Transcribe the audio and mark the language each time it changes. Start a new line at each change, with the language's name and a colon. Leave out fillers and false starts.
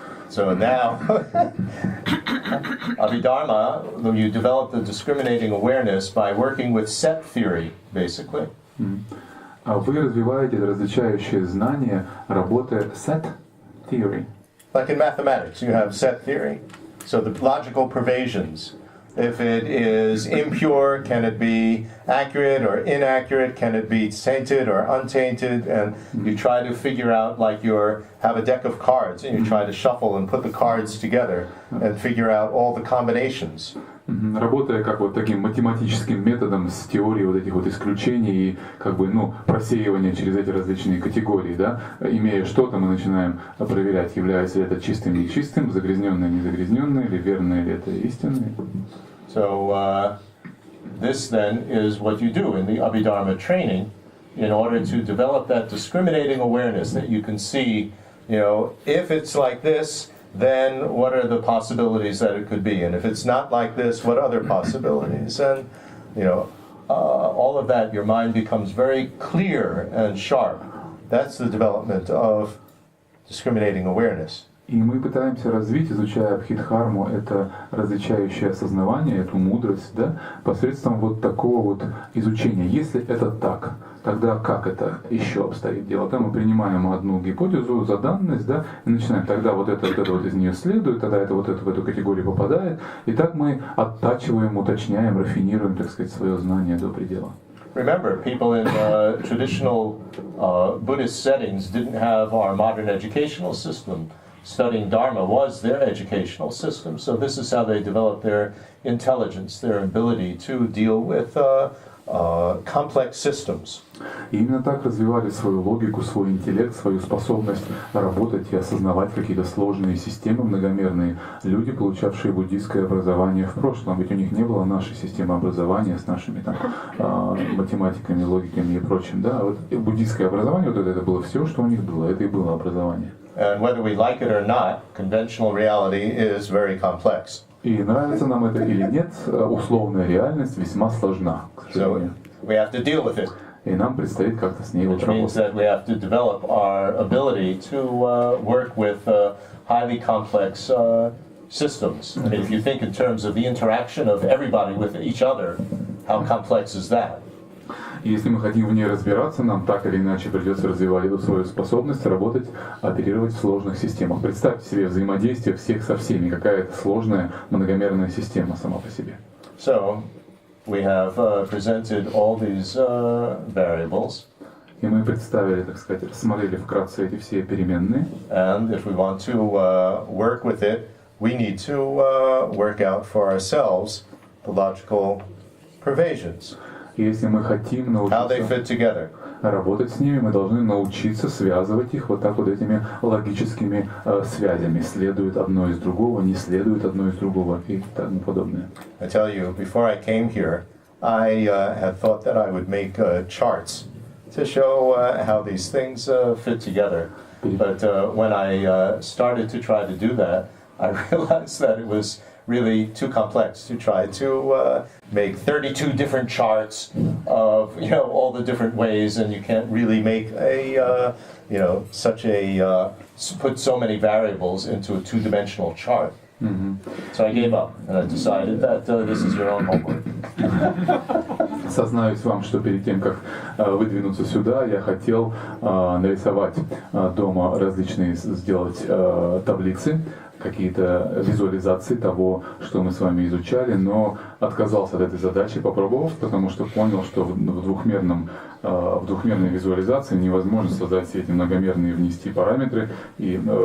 English: So now, Abhidharma, you develop the discriminating awareness by working with set theory, basically.
Russian: А вы развиваете различающее знание, работая set theory.
English: Like in mathematics, you have set theory. So the logical pervasions. If it is impure, can it be accurate or inaccurate? Can it be tainted or untainted? And you try to figure out, like you have a deck of cards, and you try to shuffle and put the cards together and figure out all the combinations.
Russian: Работая как вот таким математическим методом с теорией вот этих вот исключений и как бы, ну, просеивания через эти различные категории, да, имея что-то, мы начинаем проверять, является ли это чистым или нечистым, загрязненное, незагрязненное, или верное ли это истинное.
English: So this then is what you do in the Abhidharma training in order to develop that discriminating awareness that you can see, you know, if it's like this, then what are the possibilities that it could be? And if it's not like this, what other possibilities? And, you know, all of that, your mind becomes very clear and sharp. That's the development of discriminating awareness.
Russian: И мы пытаемся развить, изучая Абхидхарму, это различающее осознавание, эту мудрость, да, посредством вот такого вот изучения. Если это так, тогда как это еще обстоит дело? Там мы принимаем одну гипотезу за данность, да, и начинаем, тогда вот это вот из нее следует, тогда это вот это в эту категорию попадает, и так мы оттачиваем, уточняем, рафинируем, так сказать, свое знание до предела.
English: Remember, people in traditional Buddhist settings didn't have our modern educational system. Studying Dharma was their educational system, so this is how they developed their intelligence, their ability to deal with complex systems.
Russian: И именно так развивали свою логику, свой интеллект, свою способность работать и осознавать какие-то сложные системы многомерные люди, получавшие буддийское образование в прошлом. Ведь у них не было нашей системы образования с нашими там математиками, логиками и прочим. Да? А вот буддийское образование, вот это было все, что у них было. Это и было образование.
English: And whether we like it or not, conventional reality is very complex.
Russian: И нравится нам это или нет, условная реальность весьма сложна, к сожалению.
English: So we have to deal with it.
Russian: И нам предстоит как-то с ней вот
English: Which means that we have to develop our ability to work with highly complex systems. I mean, if you think in terms of the interaction of everybody with each other, how complex is that?
Russian: И если мы хотим в ней разбираться, нам так или иначе придется развивать эту свою способность работать, оперировать в сложных системах. Представьте себе взаимодействие всех со всеми, какая-то сложная многомерная система сама по себе.
English: So, we have presented all these variables.
Russian: И мы представили, так сказать, рассмотрели вкратце эти все переменные.
English: And if we want to work with it, we need to work out for ourselves the logical pervasions.
Russian: И если мы хотим
English: how they
Russian: научиться
English: fit together.
Russian: работать с ними, мы должны научиться связывать их вот так вот этими логическими связями. Следует одно из другого, не следует одно из другого и тому подобное.
English: I tell you, before I came here, I had thought that I would make charts to show how these things fit together. But when I started to try to do that, I realized that it was really too complex to try to make 32 different charts of all the different ways, and you can't really make a such a put so many variables into a two-dimensional chart. So I gave up, and I decided that this is your own homework.
Russian: Сознаюсь вам, что перед тем, как выдвинуться сюда, я хотел нарисовать дома различные, сделать таблицы, какие-то визуализации того, что мы с вами изучали, но отказался от этой задачи, попробовав, потому что понял, что в двухмерной визуализации невозможно создать все эти многомерные, внести параметры и